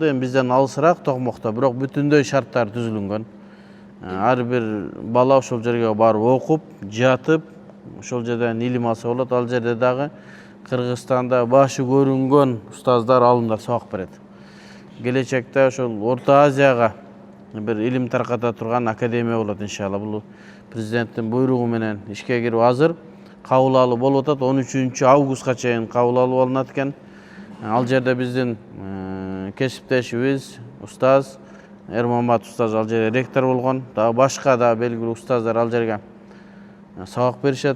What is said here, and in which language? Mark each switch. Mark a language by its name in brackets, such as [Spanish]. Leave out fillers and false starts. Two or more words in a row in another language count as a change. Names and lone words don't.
[Kyrgyz] Эми бизден алысыраак Токмокто, бирок бүтүндөй шарттар түзүлүнгөн. Ар бир бала ошол жерге барып окуп, жатып, ошол жерден илим алса болот. Ал жерде дагы Кыргызстанда башы көрүнгөн устаздар, алымдар сабак берет. Келечекте ошол Орто Азияга бир илим тарката турган академия болот, иншалла. Бул президенттин буйругу менен ишке кирип азыр кабыл алуу болуп атат. 13 августка чейин кабыл алуу алынат экен. Ал жерде биздин кесиптешибиз, устаз Эрмамат устаз ал жерде ректор болгон. Дагы башка да белгилүү устаздар ал жерге сабак беришет.